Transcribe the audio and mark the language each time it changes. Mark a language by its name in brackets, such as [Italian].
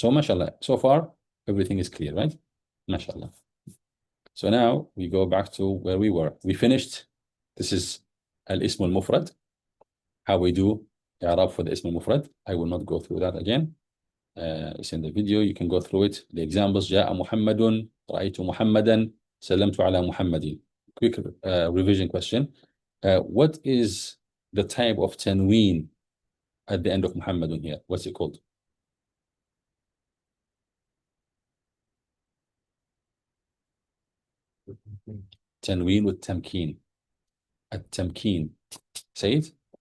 [English] So mashallah, so far everything is clear, right? Mashallah. So now we go back to where we were. We finished. This is al-ism al-mufrad. How we do i'rab for the ism al-mufrad. I will not go through that again. It's in the video. You can go through it. The examples: [Arabic] جاء محمد, رأيت محمدا, سلمت على محمد. [English] Quick revision question. What is the type of tanween at the end of Muhammadun here? What's it called? Tanween with tamkeen. At-tamkeen. Say it.